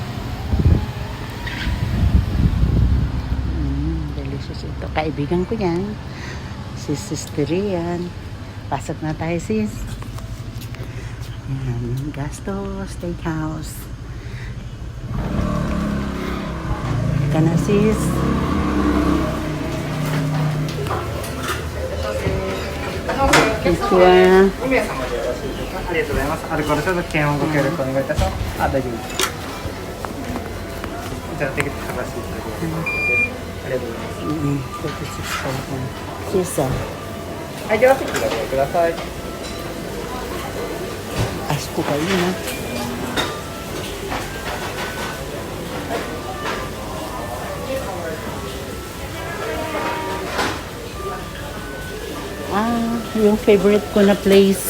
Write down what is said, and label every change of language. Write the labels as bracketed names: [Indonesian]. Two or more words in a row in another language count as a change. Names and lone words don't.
[Filipino] Delicious ito. Kaibigan ko yan. Si Sister Rian. Pasok na tayo, sis. Yan. Gasto Steakhouse. Ika na, sis. [Japanese] Konnichiwa. ありがとうございます。アルコール消毒検温ご協力お願いいたします。あ、大丈夫です。じゃあ、テキスト書かせていただきます。ありがとうございます。はい、では席ご利用ください。 [Filipino] Asko kayo na. Yung favorite ko na place.